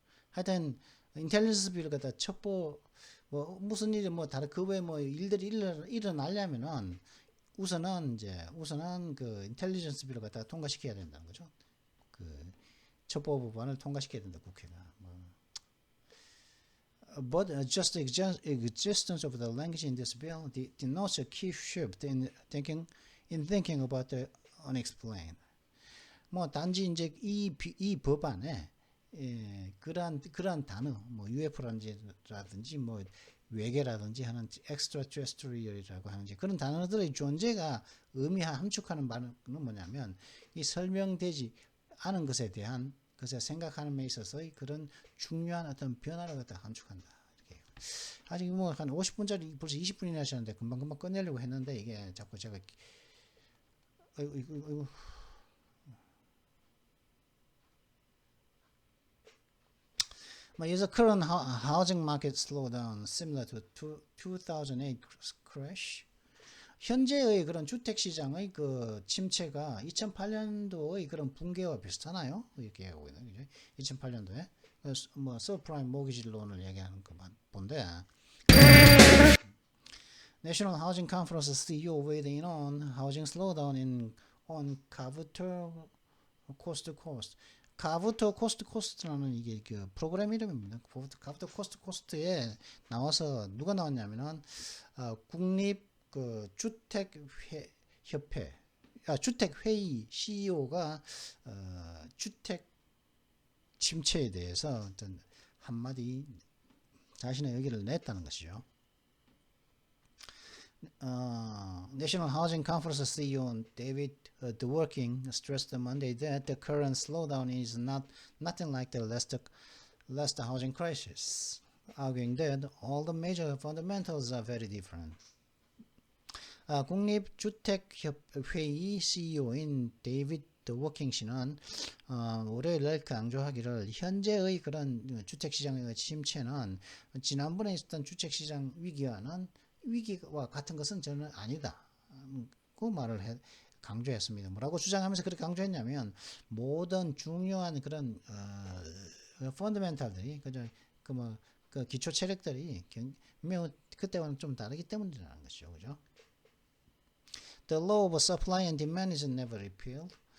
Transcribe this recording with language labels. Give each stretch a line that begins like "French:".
Korean: 하여튼 인텔리전스 비를 갖다 첩보, 무슨 일이 다른 그 외에 일들이 일어나려면은 우선은 그 인텔리전스 비를 갖다가 통과시켜야 된다는 거죠. 그 첩보 법안을 통과시켜야 된다, 국회가.
English: But just the existence of the language in this bill denotes a key shift in thinking about the unexplained.
Korean: 단지 이제 이 법안에 그러한 단어, UFO라든지 외계라든지 하는 extraterrestrial이라고 하는 그런 단어들의 존재가 함축하는 말은 뭐냐면 이 설명되지 않은 것에 대한 그래서 생각하는 데 있어서의 그런 중요한 어떤 변화를 갖다 함축한다. 이렇게. 아직 뭐 한 50분짜리 벌써 20분이나 하셨는데 금방금방 끝내려고 했는데 이게 자꾸 제가 아이고.
English: Is the current housing market slowdown similar to 2008 crash?
Korean: 현재의 그런 주택 시장의 그 침체가 2008년도의 그런 붕괴와 비슷하나요? 이렇게 하고 있는 거죠. 2008년도에 뭐 서프라임 모기지 론을 얘기하는 것만 본데
English: National Housing Conference CEO weighed in on housing slowdown on Cavuto Coast to Coast.
Korean: 가부터 코스트 코스트라는 이게 그 프로그램 이름입니다. 가부터 코스트 코스트에 나와서 누가 나왔냐면은 국립 그 주택 협회 주택 회의 CEO가 주택 침체에 대해서 어떤 한마디 자신의 의견을 냈다는 것이죠.
English: National Housing Conference CEO David Dworkin stressed on Monday that the current slowdown is nothing like the last housing crisis, arguing that all the major fundamentals are very different.
Korean: 국립주택협회의 CEO인 데이비드 워킹 씨는 월요일날 강조하기를 현재의 그런 주택시장의 침체는 지난번에 있었던 주택시장 위기와 같은 것은 저는 아니다. 그 말을 강조했습니다. 뭐라고 주장하면서 그렇게 강조했냐면 모든 중요한 그런 펀더멘탈들이 그 기초 체력들이 매우 그때와는 좀 다르기 때문이라는 것이죠. 그죠?
English: The law of supply and demand is never repealed.